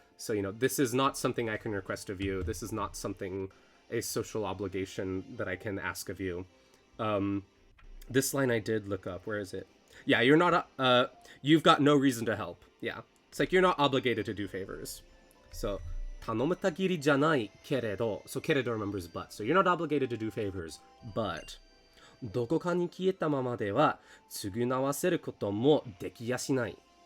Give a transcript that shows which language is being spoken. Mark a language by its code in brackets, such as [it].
[en] So, you know, this is not something I can request of you. This is not a social obligation that I can ask of you. This line I did look up. Where is it? Yeah, you're not, you've got no reason to help. Yeah. It's like you're not obligated to do favors. [ja] So, 頼めたぎりじゃないけれど. [en] So, けれど remembers but. So, you're not obligated to do favors. [ja] But, どこかに消えたままでは償わせることもできやしない.